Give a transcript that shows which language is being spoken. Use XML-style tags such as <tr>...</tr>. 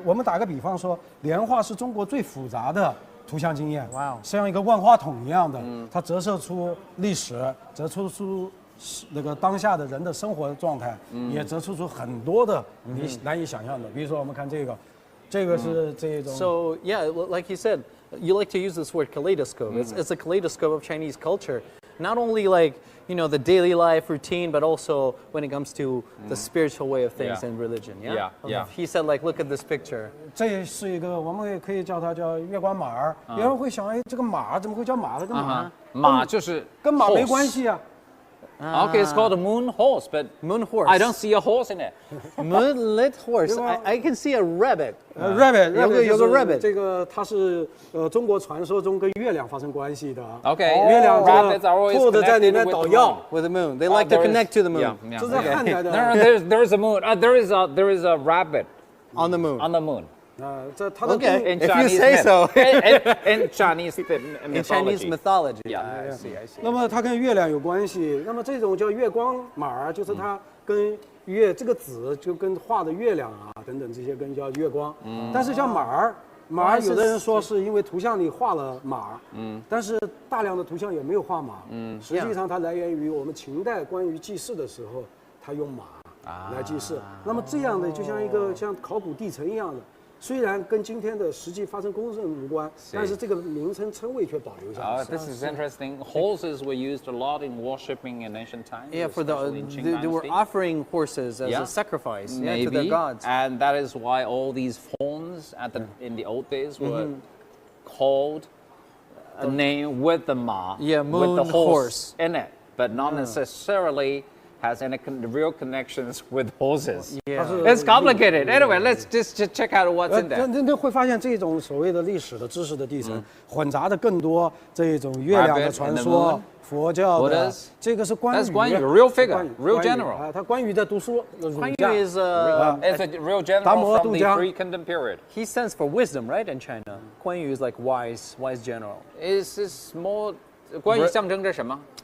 <zh>我们打个比方说，年画是中国最复杂的图像经验，像一个万花筒一样的，它折射出历史，折射出那个当下的人的生活状态，也折射出很多的你难以想象的。比如说，我们看这个是这种。</zh> <en>So yeah, like you said, you like to use this word kaleidoscope. It's a kaleidoscope of Chinese culture. Not only like, the daily life routine, but also when it comes to the spiritual way of things and religion. Yeah? Yeah. He said like, look at this picture.</en> <zh>这是一个，我们也可以叫它叫月光马儿。有人会想，哎，这个马怎么会叫马？这个马，马就是跟马没关系啊。</zh> <en>Okay, it's called a moon horse, but moon horse. I don't see a horse in it. Moonlit horse. I can see a rabbit. Rabbit，</en> <zh>有个 rabbit。这个它是中国传说中跟月亮发生关系的。</zh> <en>Okay,</en> <zh>月亮</zh> <en>rabbits are always</en> <zh>兔子在里面</zh> <en>connected</en> <zh>捣</zh> <en>with the</en> <zh>药</zh> <en>moon. With the moon. They like to connect to the moon. Yeah.</en> <zh>这是汉代的。</zh> <en>There is a moon. There is a rabbit On the moon. on the moon.</en> <zh>这它的</zh> <en>Okay. In If you Chinese say myth. so. In Chinese In Chinese mythology. Yeah, I see.</en> <zh>那么它跟月亮有关系，那么这种叫月光马儿，就是它跟月这个子就跟画的月亮啊等等这些跟叫月光。但是像马儿，有的人说是因为图像里画了马，但是大量的图像也没有画马，实际上它来源于我们秦代关于祭祀的时候，它用马来祭祀。那么这样的就像一个像考古地层一样的。虽然跟今天的实际发生公证无关，但是这个名称称谓却保留下来。</zh> <en>This is interesting. Horses were used a lot in worshipping in ancient times. Yeah, for especially in Qing they were dynasty. offering horses as a sacrifice to their Maybe, gods. and that is why all these forms in the old days were called a name with the ma, Yeah, with the moon horse in it, but not necessarily has any real connections with horses. Yeah. It's complicated. Anyway, let's just check out what's in there.</en> <zh>那会发现这种所谓的历史的知识的地层，混杂的更多这种月亮的传说、佛教的，这个是关羽。</zh> <en>That's 关羽 real figure, real general.</en> <zh>啊，他关羽在读书，</zh> <en>关羽 is It's a real general from the Three Kingdom period. he stands for wisdom, right? In China, 关羽 is like wise general. Is more</en> <zh>关羽象征着什么？</zh>